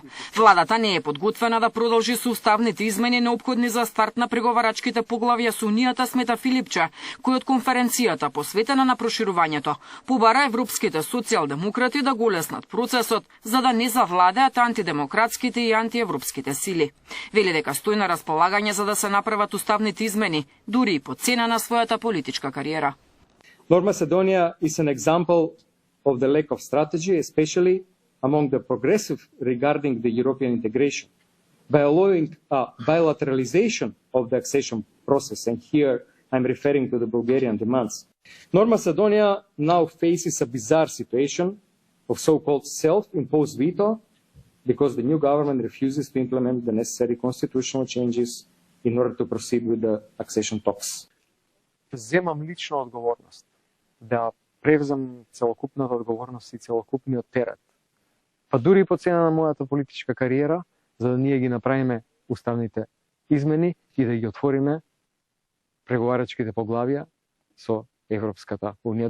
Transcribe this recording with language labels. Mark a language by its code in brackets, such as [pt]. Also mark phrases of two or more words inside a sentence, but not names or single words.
[mk] Владата не е подготвена да продолжи со уставните измени неопходни за старт на преговарачките поглавја со Унијата, смета Филипче, кој од конференцијата посветена на проширувањето побара европските социјалдемократи да го леснат процесот за да не завладеат антидемократските и антиевропските сили. Вели дека стои на располагање за да се направат уставните измени, дури и по цена на својата политичка кариера. [en] North Macedonia is an example of the lack of strategy, especially among the progressive regarding the European integration. By allowing a bilateralization of the accession process, and here I'm referring to the Bulgarian demands, North Macedonia now faces a bizarre situation of so-called self-imposed veto because the new government refuses to implement the necessary constitutional changes in order to proceed with the accession talks. [mk] Земам лична одговорност да превзем целокупната одговорност и целокупниот терет. Па дури и по цена на мојата политичка кариера, за да ние ги направиме уставните измени и да ги отвориме преговарачките поглавја со Европската Унија.